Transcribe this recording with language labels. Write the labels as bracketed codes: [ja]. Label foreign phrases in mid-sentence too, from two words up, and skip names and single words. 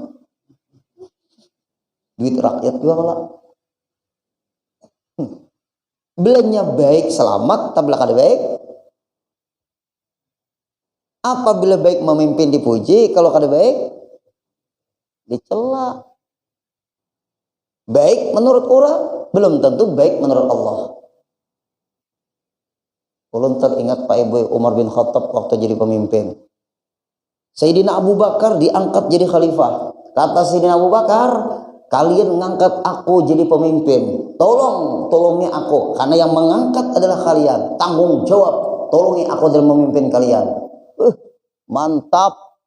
[bjn] duit rakyat juga kalau belanja baik selamat tabla kada baik apabila baik memimpin dipuji kalau kada baik dicela baik menurut orang belum tentu baik menurut Allah. Ulun teringat Pak Ibu Umar bin Khattab waktu jadi pemimpin. [id] Sayyidina Abu Bakar diangkat jadi khalifah. Kata Sayyidina Abu Bakar, kalian mengangkat aku jadi pemimpin. [bjn] Tolongi aku. [id] Karena yang mengangkat adalah kalian. Tanggung jawab. [bjn] Tolongi aku dalam memimpin kalian.